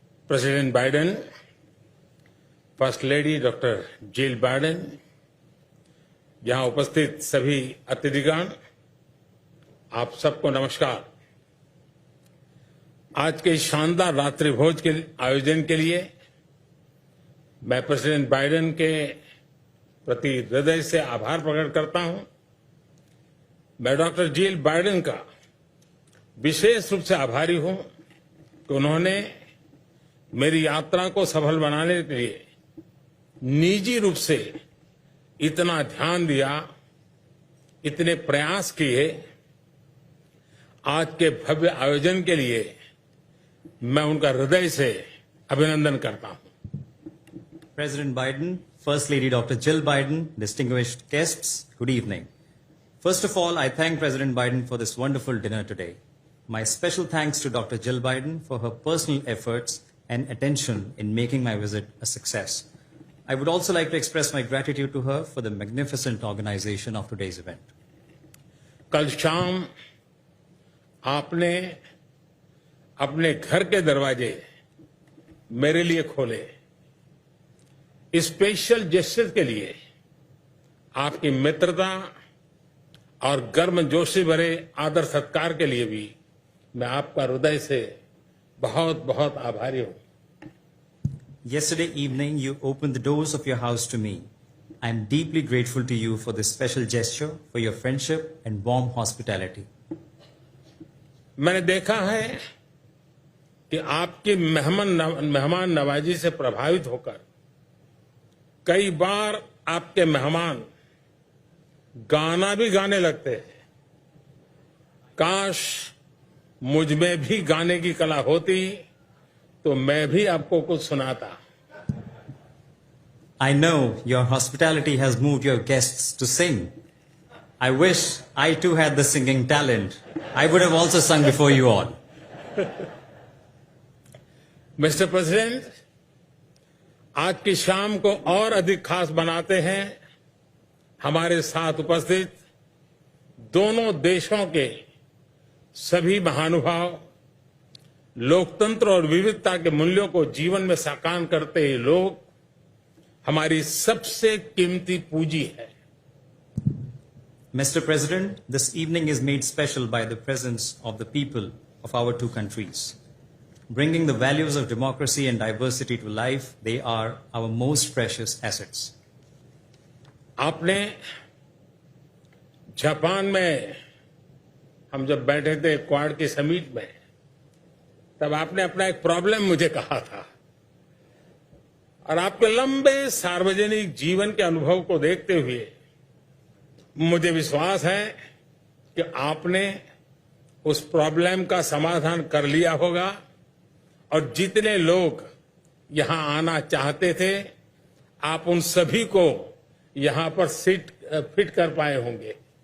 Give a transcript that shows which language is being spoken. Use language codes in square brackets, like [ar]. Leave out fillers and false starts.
[en] President Biden, First Lady Dr. [hi] Jill Biden, यहाँ उपस्थित सभी अतिथिगण, आप सबको नमस्कार। आज के शानदार रात्रि भोज के आयोजन के लिए मैं प्रेसिडेंट बाइडेन के प्रति हृदय से आभार प्रकट करता हूं। मैं डॉक्टर जिल बाइडेन का विशेष रूप से आभारी हूं कि उन्होंने मेरी यात्रा को सफल बनाने के लिए निजी रूप से इतना ध्यान दिया, इतने प्रयास किए। आज के भव्य आयोजन के लिए मैं उनका हृदय से अभिनंदन करता हूं। [en] President Biden, First Lady Dr. Jill Biden, distinguished guests, good evening. First of all, I thank President Biden for this wonderful dinner today. My special thanks to Dr. Jill Biden for her personal efforts and attention in making my visit a success. I would also like to express my gratitude to her for the magnificent organization of today's event. [hi] कल शाम आपने अपने घर के दरवाजे मेरे लिए खोले। स्पेशल जेस्चर के लिए आपकी मित्रता और गर्मजोशी भरे आदर सत्कार के लिए भी मैं आपका हृदय से बहुत बहुत आभारी हूं। [en] Yesterday evening, you opened the doors of your house to me. I am deeply grateful to you for this special gesture, for your friendship and warm hospitality. [hi] मैंने देखा है कि आपकी मेहमान नवाजी से प्रभावित होकर कई बार आपके मेहमान गाना भी गाने लगते हैं। काश मुझ में भी गाने की कला होती तो मैं भी आपको कुछ सुनाता। [en] I know your hospitality has moved your guests to sing. I wish I too had the singing talent. I would have also sung before you all. [hi] Mister president, आज की शाम को और अधिक खास बनाते हैं हमारे साथ उपस्थित दोनों देशों के सभी महानुभाव, लोकतंत्र और विविधता के मूल्यों को जीवन में साकार करते हैं लोग हमारी सबसे कीमती पूंजी है। [en] Mr. President, this evening is made special by the presence of the people of our two countries. Bringing the values of democracy and diversity to life, they are our most precious assets. [hi] आपने Japan में हम जब बैठे थे quad के summit में, तब आपने अपना एक प्रॉब्लम मुझे कहा था और आपके लंबे सार्वजनिक जीवन के अनुभव को देखते हुए मुझे विश्वास है कि आपने उस प्रॉब्लम का समाधान कर लिया होगा और जितने लोग यहां आना चाहते थे आप उन सभी को यहां पर फिट कर पाए होंगे।